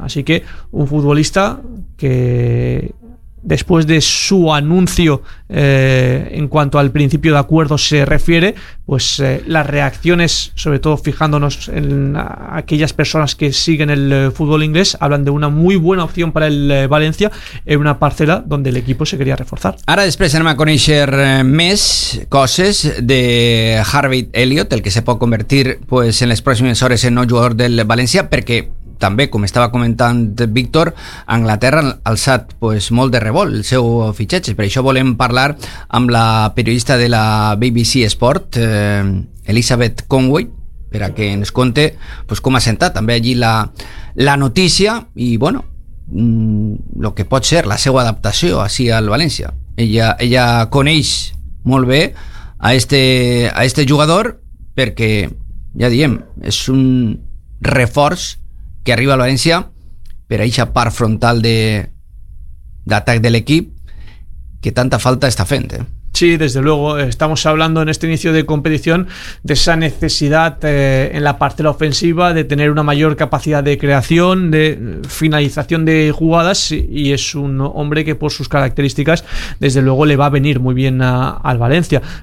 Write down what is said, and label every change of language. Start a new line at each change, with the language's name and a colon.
Spanish: Así que un futbolista que, después de su anuncio en cuanto al principio de acuerdo se refiere, pues las reacciones, sobre todo fijándonos en aquellas personas que siguen el fútbol inglés, hablan de una muy buena opción para el Valencia en una parcela donde el equipo se quería reforzar.
Catalan: Ara després anem a conèixer més coses de Harvey Elliott, el que se pot convertir pues en les pròximes hores en nou jugador del Valencia, perquè també, com estava comentant Víctor, Anglaterra ha alçat pues, molt de revolt el seu fitxatge. Per això volem parlar amb la periodista de la BBC Sport, Elizabeth Conway, per a que ens conte pues, com ha sentat també allí la notícia i, bueno, el que pot ser la seva adaptació així al València. Ella coneix molt bé a este jugador perquè, ja diem, és un reforç que arriba a València per a eixa part frontal d'atac de l'equip que tanta falta està fent.
Spanish: Sí, desde luego, estamos hablando en este inicio de competición de esa necesidad en la parcela ofensiva de tener una mayor capacidad de creación, de finalización de jugadas, y es un hombre que por sus características, desde luego, le va a venir muy bien al Valencia.